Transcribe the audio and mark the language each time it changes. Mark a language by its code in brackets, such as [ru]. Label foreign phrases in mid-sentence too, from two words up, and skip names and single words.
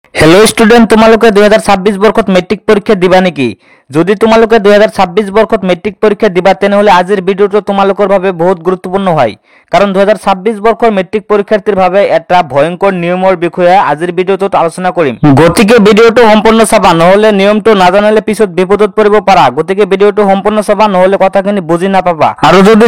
[en] hello student [as] তোমালোকে 2026 বৰ্ষত মেট্ৰিক পৰীক্ষা দিবা नेকি যদি তোমালোকে 2026 বর্ষত মেট্রিক পরীক্ষা দিবা তেনেহলে আজিৰ ভিডিওটো তোমালোকৰ বাবে বহুত গুৰুত্বপূৰ্ণ হয় কাৰণ 2026 বৰ্ষৰ মেট্ৰিক পৰীক্ষাৰ্থীৰ বাবে এটা ভয়ংকৰ নিয়মৰ বিষয়ে আজিৰ ভিডিওটোত আলোচনা কৰিম গতিকে ভিডিওটো সম্পূৰ্ণ চাবা নহলে নিয়মটো নাজানিলে পিছত বিপদত পৰিব পাৰা গতিকে ভিডিওটো সম্পূৰ্ণ চাবা নহলে কথাখিনি বুজি নাপাবা আৰু যদি